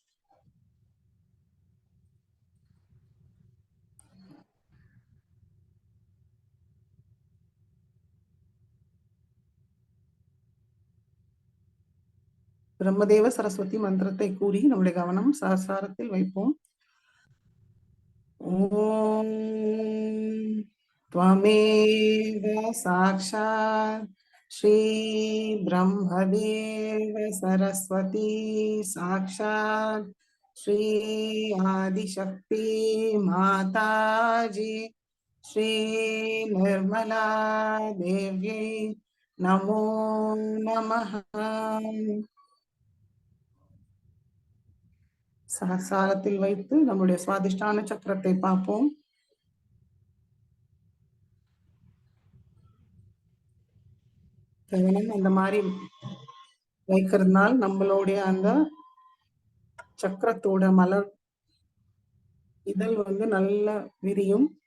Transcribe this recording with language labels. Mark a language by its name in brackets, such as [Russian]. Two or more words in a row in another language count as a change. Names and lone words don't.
[Tamil] பிரம்மதேவ சரஸ்வதி மந்திரத்தை கூறி நம்முடைய கவனம் சஹஸ்ராரத்தில் வைப்போம். [Sanskrit] ஓம் त्वमेव साक्षात् श्री ब्रह्मदेव सरस्वती साक्षात् श्री आदिशक्ति माताजी श्री निर्मला देव्यै नमो नमः. [Tamil] சஹஸ்ராரத்தில் வைத்து நம்முடைய சுவாதிஷ்டான சக்கரத்தை பார்ப்போம். கவனம் அந்த மாதிரி வைக்கிறதுனால் நம்மளுடைய அந்த சக்கரத்தோட மலர் இதழ் நல்ல விரியும்.